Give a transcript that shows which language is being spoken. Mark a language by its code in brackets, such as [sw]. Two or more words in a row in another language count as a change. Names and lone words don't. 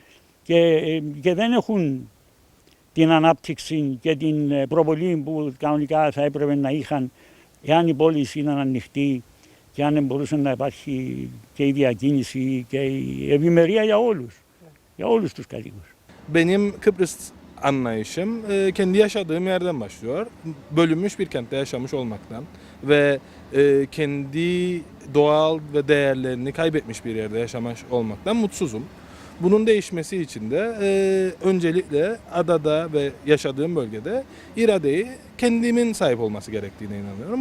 [el] και δεν έχουν την ανάπτυξη και την προβολή που κανονικά θα έπρεπε να είχαν εάν η πόλη ήταν ανοιχτή και αν μπορούσε να υπάρχει και η διακίνηση και η ευημερία για όλους τους κατοίκους. [tr] Benim Kıbrıs anlayışım kendi yaşadığım yerden başlıyor. Bölünmüş bir kentte yaşamış olmaktan ve kendi doğal ve değerlerini kaybetmiş bir yerde yaşamış olmaktan mutsuzum. Bunun değişmesi için de öncelikle adada ve yaşadığım bölgede iradeyi kendimin sahip olması gerektiğine inanıyorum.